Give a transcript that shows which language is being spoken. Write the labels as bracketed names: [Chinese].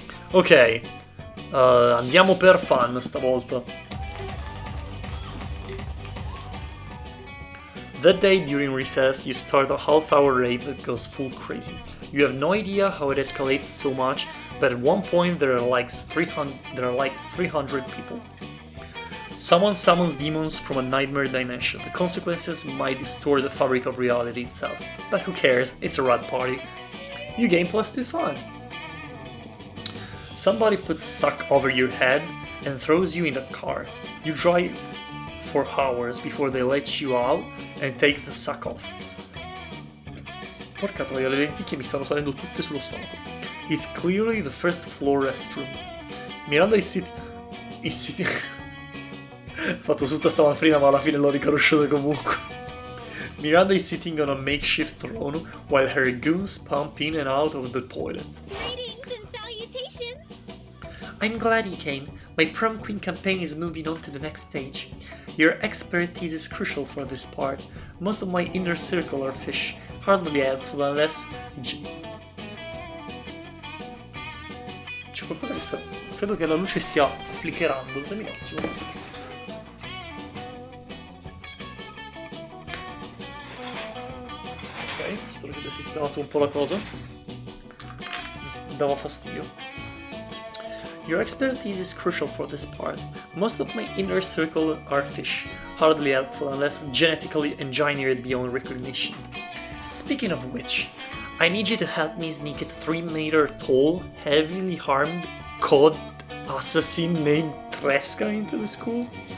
[Italian] Ok, andiamo per fun stavolta. [English] That day during recess, you start a half-hour rave that goes full crazy. You have no idea how it escalates so much, but at one point there are like 300 people. Someone summons demons from a nightmare dimension. The consequences might distort the fabric of reality itself, but who cares, it's a rad party. You gain +2 fun. Somebody puts a sack over your head and throws you in the car. You drive for hours before they let you out and take the sack off. [Italian] Porca troia, le lenticchie mi stanno salendo tutte sullo stomaco. [English] It's clearly the first floor restroom. Miranda is sitting... [Italian] Fatto tutta sta manfrina ma alla fine l'ho riconosciuto comunque. [English] Miranda is sitting on a makeshift throne while her goons pump in and out of the toilet. Greetings and salutations. I'm glad you came. My prom queen campaign is moving on to the next stage. Your expertise is crucial for this part. Most of my inner circle are fish. Hardly helpful unless... [Italian] C'è qualcosa che sta... Credo che la luce stia flickerando. Dammi un attimo. Spero che abbia sistemato un po' la cosa. Mi dava fastidio. [English] Your expertise is crucial for this part. Most of my inner circle are fish, hardly helpful unless genetically engineered beyond recognition. Speaking of which, I need you to help me sneak a 3-meter tall, heavily armed cod assassin named Tresca into the school.